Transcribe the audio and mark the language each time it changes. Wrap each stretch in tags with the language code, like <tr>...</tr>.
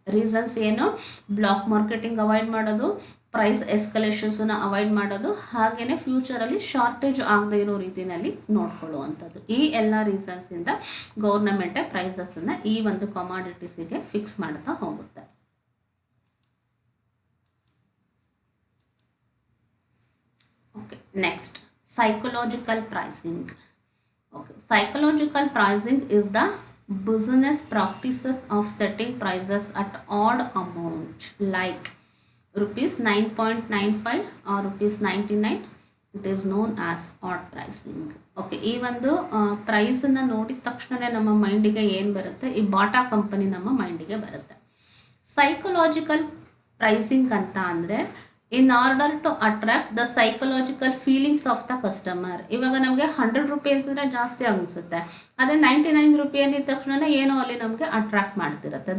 <kn>Reasons ಏನು, block marketing avoid ಮಾಡೋದು, price ಎಸ್ಕಲೇಷನ್ಸನ್ನು avoid ಮಾಡೋದು, ಹಾಗೆಯೇ ಫ್ಯೂಚರಲ್ಲಿ ಶಾರ್ಟೇಜ್ ಆಗದೆ ಇರೋ ರೀತಿಯಲ್ಲಿ ನೋಡ್ಕೊಳ್ಳುವಂಥದ್ದು. ಈ ಎಲ್ಲ ರೀಸನ್ಸಿಂದ ಗೌರ್ನಮೆಂಟೇ ಪ್ರೈಸಸನ್ನು ಈ ಒಂದು ಕಮಾಡಿಟೀಸಿಗೆ ಫಿಕ್ಸ್ ಮಾಡ್ತಾ ಹೋಗುತ್ತೆ.</kn> <en>Okay, next psychological pricing. Okay, psychological pricing is the business practices of setting prices at odd amount like rupees 9.95 or rupees 99. It is known as odd pricing.</en> <kn>Okay, ಈ ಒಂದು ಪ್ರೈಸನ್ನು ನೋಡಿದ ತಕ್ಷಣ ನಮ್ಮ ಮೈಂಡಿಗೆ ಏನು ಬರುತ್ತೆ, ಈ ಬಾಟಾ ಕಂಪನಿ ನಮ್ಮ ಮೈಂಡಿಗೆ ಬರುತ್ತೆ.</kn> <en>psychological pricing</en> <kn>ಅಂತ ಅಂದರೆ</kn> <en>In order to attract the psychological feelings of the customer.</en> <kn>ಇವಾಗ ನಮಗೆ 100 ರೂಪೀಸ್ ಅಂದರೆ ಜಾಸ್ತಿ ಅನಿಸುತ್ತೆ, ಅದೇ 99 ರೂಪಾಯಿ ಅಂದಿದ ತಕ್ಷಣ ಏನೋ ಅಲ್ಲಿ ನಮಗೆ ಅಟ್ರಾಕ್ಟ್ ಮಾಡ್ತಿರುತ್ತೆ.</kn>